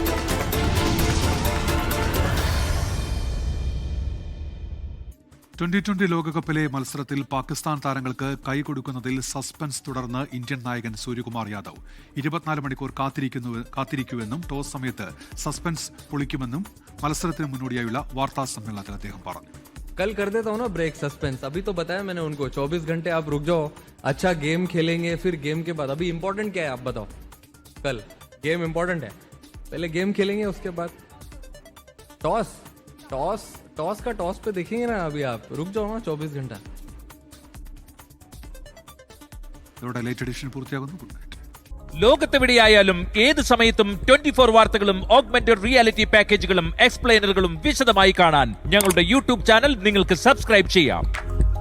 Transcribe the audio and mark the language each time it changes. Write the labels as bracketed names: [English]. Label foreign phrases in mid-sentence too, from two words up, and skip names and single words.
[Malayalam] T20 ലോകകപ്പിലെ മത്സരത്തിൽ പാകിസ്ഥാൻ താരങ്ങൾക്ക് കൈകൊടുക്കുന്നതിൽ സസ്പെൻസ് തുടർന്ന് ഇന്ത്യൻ നായകൻ സൂര്യകുമാർ യാദവ് 24 മണിക്കൂർ കാത്തിരിക്കുമെന്നും ടോസ് സമയത്ത് സസ്പെൻസ് പൊളിക്കുമെന്നും മത്സരത്തിന് മുന്നോടിയായുള്ള വാർത്താ സമ്മേളനത്തിൽ അദ്ദേഹം പറഞ്ഞു. [Hindi] कल कर देता हूँ ना [English] break suspense. [Hindi] अभी तो बताया मैंने उनको 24 घंटे आप रुक जाओ, अच्छा गेम खेलेंगे, फिर गेम के बाद अभी इम्पोर्टेंट क्या है आप बताओ. कल [English] game important [Hindi] है, पहले गेम खेलेंगे, उसके बाद टॉस का टॉस पे देखेंगे ना. अभी आप रुक जाओ ना 24 घंटा. [Malayalam] ലോകത്തെവിടെയായാലും ഏത് സമയത്തും 24 വാർത്തകളും [English] augmented reality [Malayalam] പാക്കേജുകളും എക്സ്പ്ലെയിനറുകളും വിശദമായി കാണാൻ ഞങ്ങളുടെ [English] YouTube channel [Malayalam] നിങ്ങൾക്ക് സബ്സ്ക്രൈബ് ചെയ്യാം.